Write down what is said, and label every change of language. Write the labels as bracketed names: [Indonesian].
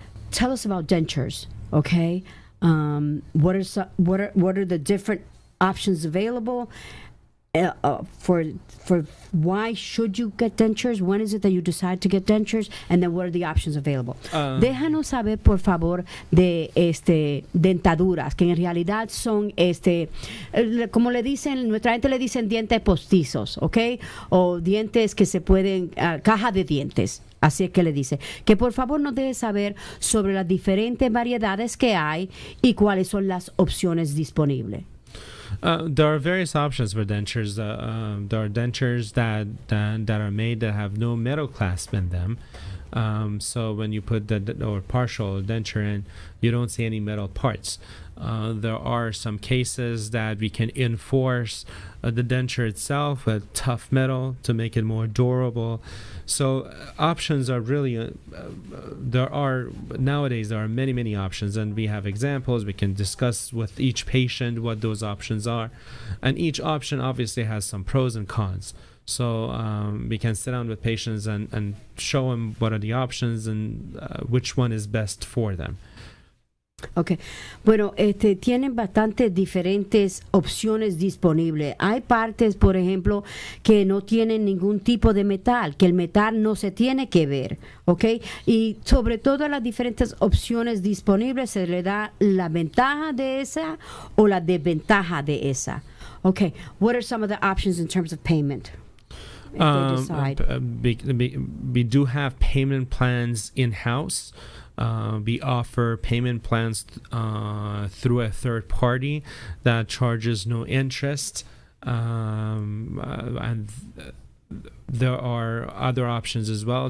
[English] Tell us about dentures, okay? What are the different options available? For why should you get dentures? When is it that you decide to get dentures? And then what are the options available? [Spanish] Déjanos saber, por favor, de dentaduras, que en realidad son como le dicen, nuestra gente le dicen dientes postizos, ¿ok? O dientes que se pueden, caja de dientes. Así es que le dice que por favor nos deje saber sobre las diferentes variedades que hay y cuáles son las opciones disponibles. [English] There are various options for dentures. There are dentures that are made that have no metal clasp in them. So when you put or partial denture in, you don't see any metal parts. There are some cases that we can enforce the denture itself with tough metal to make it more durable. So options are really, nowadays there are many options, and we have examples. We can discuss with each patient what those options are. And each option obviously has some pros and cons. So we can sit down with patients and show them what are the options and which one is best for them. Okay. [Spanish] Bueno, tienen bastantes diferentes opciones disponibles. Hay partes, por ejemplo, que no tienen ningún tipo de metal, que el metal no se tiene que ver, ¿ok? Y sobre todo las diferentes opciones disponibles se le da la ventaja de esa o la desventaja de esa. Okay. [English] What are some of the options in terms of payment? If they decide? We do have payment plans in-house. We offer payment plans through a third party that charges no interest, and there are other options as well.